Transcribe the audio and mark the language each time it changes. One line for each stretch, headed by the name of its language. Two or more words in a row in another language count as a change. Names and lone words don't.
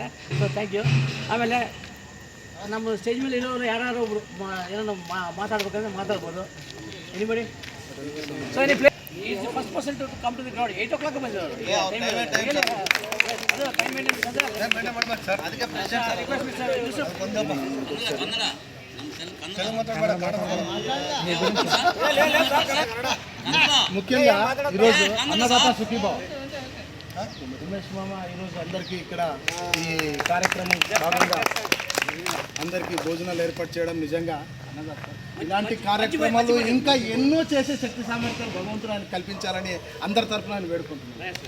English: So thank you.
Kannada: ಆಮೇಲೆ ನಮ್ಮ ಸ್ಟೇಜ್ ಮೇಲೆ ಇರೋರು ಯಾರು ಒಬ್ಬರು ಏನೋ ಮಾತಾಡ್ಬೇಕಂದ್ರೆ ಮಾತಾಡ್ಬೋದು. ಎನಿಬಡಿ?
English: So any play is the first person to come to the ground. 8 o'clock
Kannada: ಬಂದಿರೋರು. ಅದು
English: time maintenance
Kannada: ಅಂದರೆ ಅದಕ್ಕೆ
Telugu: ముఖ్యంగా ఈరోజు అన్నదాత సుఖీభావ ఉమేష్ మామ ఈరోజు అందరికీ ఇక్కడ ఈ కార్యక్రమం భాగంగా అందరికీ భోజనాలు ఏర్పాటు చేయడం నిజంగా ఇలాంటి కార్యక్రమాలు ఇంకా ఎన్నో చేసే శక్తి సామర్థ్యాలు భగవంతుడు ఆయన కల్పించాలని అందరి తరఫున ఆయన వేడుకుంటున్నాను.